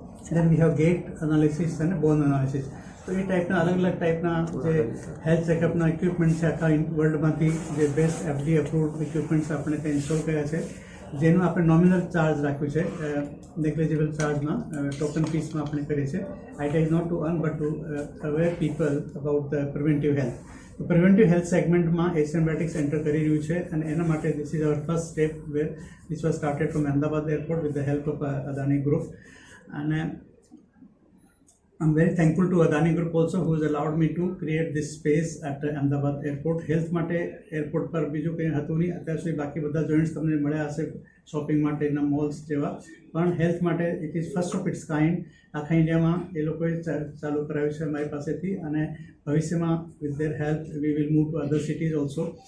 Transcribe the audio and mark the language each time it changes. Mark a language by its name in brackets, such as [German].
[English] then we have gait analysis [Gujarati] અને બોન analysis. તો એ ટાઈપના અલગ અલગ ટાઈપના જે હેલ્થ ચેકઅપના ઇક્વિપમેન્ટ છે આખા વર્લ્ડમાંથી, જે બેસ્ટ એફડી અપ્રુવડ ઇક્વિપમેન્ટ્સ આપણે ત્યાં ઇન્સ્ટોલ કર્યા છે, જેનું આપણે નોમિનલ ચાર્જ રાખ્યું છે, નેગ્લિજિબલ ચાર્જમાં, ટોકન ફીસમાં આપણે કરીએ છીએ. [English] Idea is not to earn but to aware people about the preventive health. [Gujarati] તો પ્રિવેન્ટિવ હેલ્થ સેગમેન્ટમાં એશિયન બેરાટિક્સ એન્ટર કરી રહ્યું છે, અને એના માટે [English] This is our first step where which was started from Ahmedabad airport with the help of Adani group. [Gujarati] અને [English] I'm very thankful to Adani Group also, who has allowed me to create this space at Ahmedabad Airport. [Gujarati] Health માટે airport પર બીજું કંઈ હતું નહીં અત્યાર સુધી. બાકી બધા જોઈન્ટ્સ તમને મળ્યા હશે શોપિંગ માટેના મોલ્સ જેવા, પણ હેલ્થ માટે [English] It is first of its kind. [Gujarati] આખા ઇન્ડિયામાં એ લોકોએ ચાલુ કરાવ્યું છે અમારી પાસેથી, અને ભવિષ્યમાં [English] With their help we will move to other cities also.